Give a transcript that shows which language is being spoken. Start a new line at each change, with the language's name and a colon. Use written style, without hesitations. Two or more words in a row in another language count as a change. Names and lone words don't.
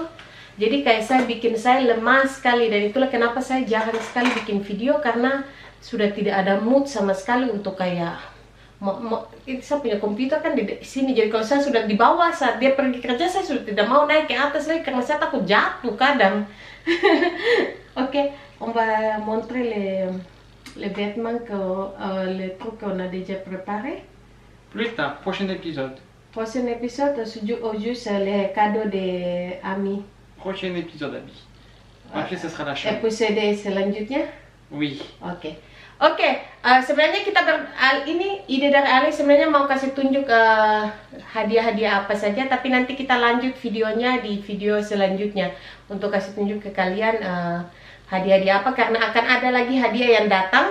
Indonesian: Jadi kayak saya lemas sekali dan itulah kenapa saya jarang sekali bikin video karena sudah tidak ada mood sama sekali untuk kayak saya punya komputer kan di sini. Jadi kalau saya sudah di bawah saat dia pergi kerja saya sudah tidak mau naik ke atas lagi karena saya takut jatuh kadang. Oke,
French: on va montrer les vêtements les trucs qu'on a déjà préparés. Plus tard, prochain épisode. Prochain épisode, au juste les cadeaux des amis. Prochain épisode, Abby. Après, ce sera la chambre.
Indonesian: Episode selanjutnya? Oui. Oke. Sebenarnya ini ide dari Alex sebenarnya mau kasih tunjuk hadiah-hadiah apa saja, tapi nanti kita lanjut videonya di video selanjutnya untuk kasih tunjuk ke kalian hadiah-hadiah apa karena akan ada lagi hadiah yang datang.